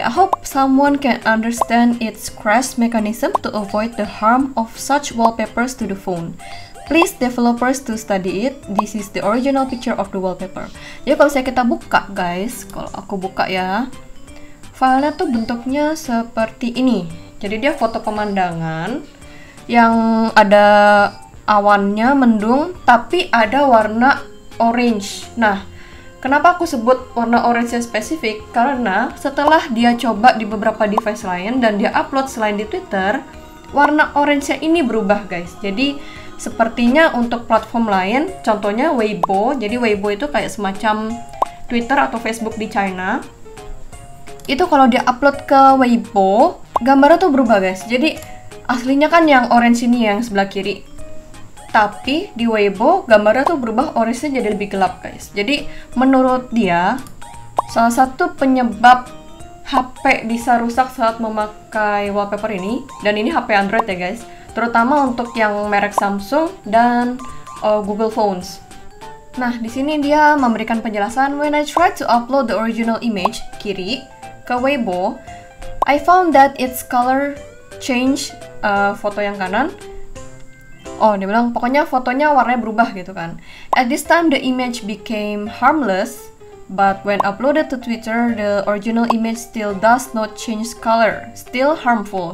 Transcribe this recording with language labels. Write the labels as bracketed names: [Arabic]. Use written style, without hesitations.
[English] I hope someone can understand its crash mechanism to avoid the harm of such wallpapers to the phone. Please developers to study it. This is the original picture of the wallpaper." [Indonesian] Jadi kalau saya kita buka, guys, kalau aku buka ya, filenya tuh bentuknya seperti ini. Jadi dia foto pemandangan yang ada awannya mendung, tapi ada warna orange. Nah, kenapa aku sebut warna orange yang spesifik? Karena setelah dia coba di beberapa device lain dan dia upload selain di Twitter, warna orange-nya ini berubah, guys. Jadi sepertinya untuk platform lain, contohnya Weibo. Jadi Weibo itu kayak semacam Twitter atau Facebook di China. Itu kalau dia upload ke Weibo, gambarnya tuh berubah, guys. Jadi aslinya kan yang orange ini yang sebelah kiri. Tapi di Weibo gambarnya tuh berubah, orange-nya jadi lebih gelap, guys. Jadi menurut dia, salah satu penyebab HP bisa rusak saat memakai wallpaper ini, dan ini HP Android ya, guys, terutama untuk yang merek Samsung dan Google Phones. Nah, di sini dia memberikan penjelasan, [English] "When I tried to upload the original image [Indonesian] kiri ke [English] Weibo, I found that its color change." [Indonesian] Foto yang kanan, dia bilang pokoknya fotonya warnanya berubah gitu kan. [English] "At this time the image became harmless, but when uploaded to Twitter, the original image still does not change color, still harmful.